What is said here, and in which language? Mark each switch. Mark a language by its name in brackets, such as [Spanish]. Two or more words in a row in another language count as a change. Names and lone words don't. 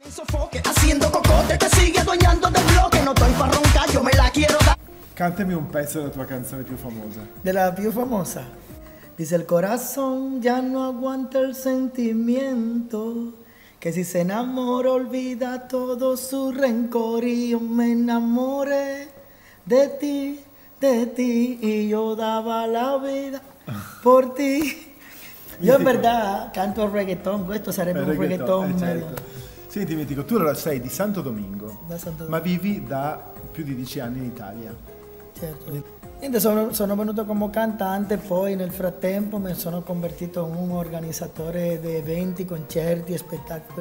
[Spanish] Haciendo cocote te sigue adueñando del bloque. No estoy para roncar, yo me la quiero dar. [Italian] Cantami un pezzo della tua canzone più famosa. De la più famosa. [Spanish] Dice el corazón ya no aguanta el sentimiento, que si se enamora olvida todo su rencor y yo me enamoré de ti y yo daba la vida por ti. [Italian] Io in verità canto il reggaeton, questo sarebbe un reggaeton medio. Certo. Senti Mitico, tu allora sei di Santo Domingo, Da Santo ma Domingo. vivi da più di 10 anni in Italia. Certo. Niente, sono venuto come cantante, poi nel frattempo mi sono convertito in un organizzatore di eventi, concerti e spettacoli.